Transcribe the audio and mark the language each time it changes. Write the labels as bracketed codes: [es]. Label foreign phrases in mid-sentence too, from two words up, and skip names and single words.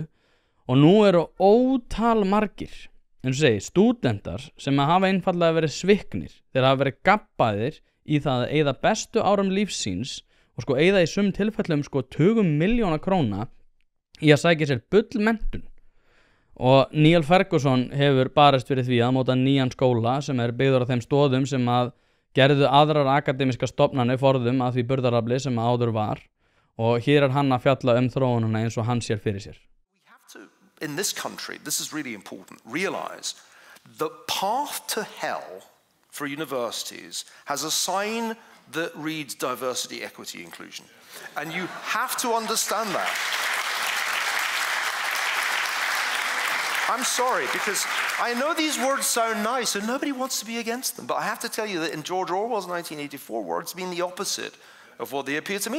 [is] Og nú eru ótal margir, eins og segi, stúdentar sem að hafa einfallega verið sviknir, þeir hafa verið gabbaðir í það að eyða bestu árum lífsíns og sko eyða í sum tilfellum sko 20 milljóna króna í að sækja sér bullmenntun. Og Neil Ferguson hefur barist fyrir því að móta nýjan skóla sem er byggður á þeim stoðum sem að gerðu aðrar akademiska stofnanir forðum að því burðarafli sem áður var. Og hér er hann að fjalla þróununa eins og hann sér fyrir sér. [en] We have to, in this country, this is really important, realize the path to hell for universities has a sign that reads diversity, equity, inclusion. And you have to understand that. I'm sorry, because I know these words sound nice and nobody wants to be against them, but I have to tell you that in George Orwell's 1984 words mean the opposite of what they appear to mean.